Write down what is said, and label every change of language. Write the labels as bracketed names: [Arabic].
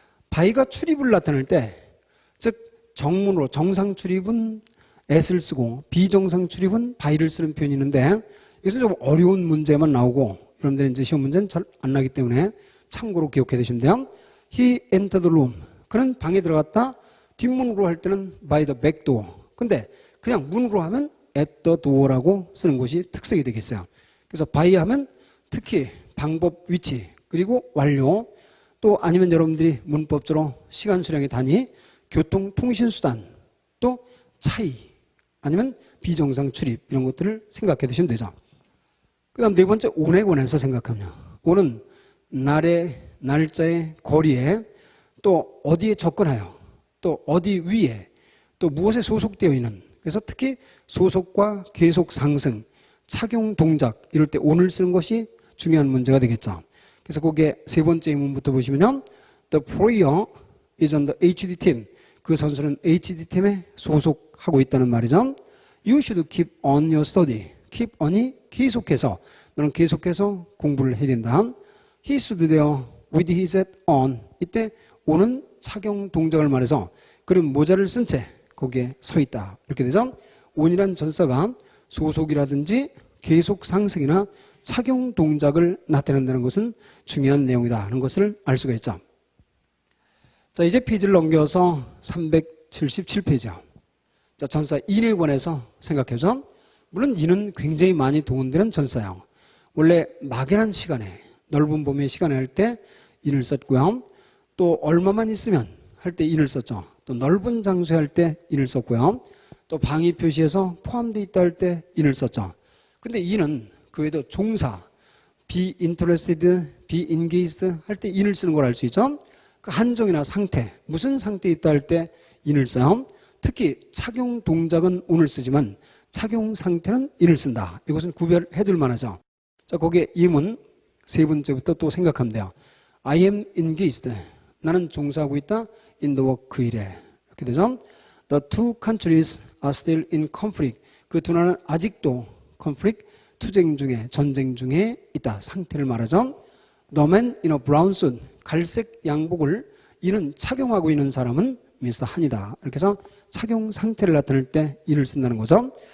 [Korean] by가 출입을 나타낼 때, 즉 정문으로 정상 출입은 at을 쓰고 비정상 출입은 by를 쓰는 표현이 있는데 이것은 좀 어려운 문제만 나오고 여러분들이 이제 시험 문제는 잘 안 나기 때문에 참고로 기억해 두시면 돼요. [English] He entered the room. [Korean] 그는 방에 들어갔다. 뒷문으로 할 때는 [English] by the back door. [Korean] 근데 그냥 문으로 하면 [English] at the door [Korean] 라고 쓰는 것이 특색이 되겠어요. 그래서 by 하면 특히 방법, 위치, 그리고 완료, 또 아니면 여러분들이 문법적으로 시간 수량의 단위, 교통, 통신 수단, 또 차이, 아니면 비정상 출입 이런 것들을 생각해 두시면 되죠. 그 다음 네 번째 on에 관해서 생각하면 on은 날에, 날짜에, 거리에, 또 어디에 접근하여, 또 어디 위에, 또 무엇에 소속되어 있는, 그래서 특히 소속과 계속 상승, 착용 동작 이럴 때 on을 쓰는 것이 중요한 문제가 되겠죠. 그래서 거기에 세 번째 문부터 보시면요. [English] The player is on the HD team. [Korean] 그 선수는 HD 팀에 소속하고 있다는 말이죠. [English] You should keep on your study. [Korean] keep on이 계속해서, 너는 계속해서 공부를 해야 된다. [English] He stood there with his hat on. [Korean] 이때 on은 착용 동작을 말해서 그는 모자를 쓴 채 거기에 서 있다. 이렇게 되죠. on이란 전사가 소속이라든지 계속 상승이나 착용 동작을 나타낸다는 것은 중요한 내용이다 하는 것을 알 수가 있죠. 자, 이제 페이지를 넘겨서 377페이지요. 자, 전사 in에 관해서 생각해보죠. 물론 in은 굉장히 많이 동원되는 전사예요. 원래 막연한 시간에, 넓은 범위의 시간에 할 때 in을 썼고요. 또 얼마만 있으면 할 때 in을 썼죠. 또 넓은 장소에 할 때 in을 썼고요. 또 방위 표시에서 포함되어 있다 할 때 in을 썼죠. 근데 in은 그 외에도 종사, be interested, be engaged 할 때 in을 쓰는 걸 알 수 있죠. 그 한정이나 상태, 무슨 상태에 있다 할 때 in을 써요. 특히 착용 동작은 on을 쓰지만 착용 상태는 in을 쓴다. 이것은 구별해 둘 만하죠. 자, 거기에 임은 세 번째부터 또 생각하면 돼요. [English] I am engaged. [Korean] 나는 종사하고 있다. [English] in the work [Korean] 그 일에. 이렇게 되죠. [English] The two countries are still in conflict. [Korean] 그 두 나라는 아직도 conflict, 투쟁 중에, 전쟁 중에 있다. 상태를 말하죠. [English] The man in a brown suit. [Korean] 갈색 양복을 이는 착용하고 있는 사람은 미스터 한이다. 이렇게 해서 착용 상태를 나타낼 때 in을 쓴다는 거죠.